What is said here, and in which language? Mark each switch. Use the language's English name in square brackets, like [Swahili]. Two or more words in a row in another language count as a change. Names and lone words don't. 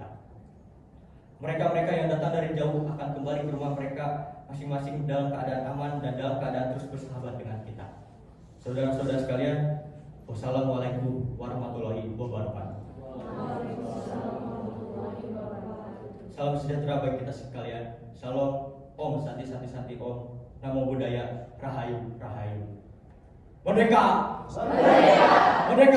[Indonesian] Mereka-mereka yang datang dari jauh akan kembali ke rumah mereka masing-masing dalam keadaan aman dan dalam keadaan terus bersahabat dengan kita. Saudara-saudara sekalian, [Arabic] والسلام عليكم ورحمة الله وبركاته. [Indonesian] Salam sejahtera bagi kita sekalian. Shalom, Om, Santi, Santi, Santi, Om. Namo Buddhaya, Rahayu, Rahayu. Merdeka! Merdeka! Merdeka!